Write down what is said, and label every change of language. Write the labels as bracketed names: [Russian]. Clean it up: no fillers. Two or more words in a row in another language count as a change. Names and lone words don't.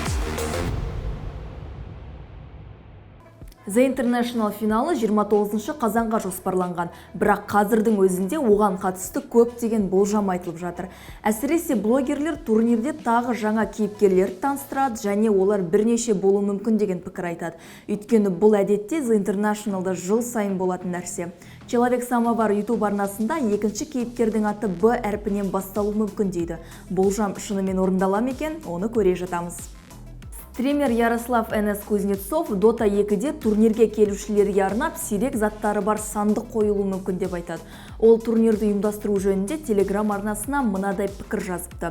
[Kazakh] The International финалы 29 қазанға жоспарланған, бірақ қазірдің өзінде оған қатысты көптеген болжам айтылып жатыр. Әсіресе блогерлер турнирде тағы жаңа кейіпкерлерді таныстырады және олар бірнеше болуы мүмкін деген пікір айтады. Өйткені бұл әдетте The International'да жыл сайын болатын нәрсе. Человек самовар YouTube арнасында екінші кейіпкердің аты Б әрпінен басталуы мүмкін дейді. Болжам шынымен орындала ма екен, оны көре жатамыз. Стример Ярослав Н.С. Кузнецов Dota 2-де турнирге келушілерге арнап сирек заттары бар сандық қойылуы мүмкін деп айтады. Ол турнирді ұйымдастыру жөнінде Telegram арнасына мынадай пікір жазыпты.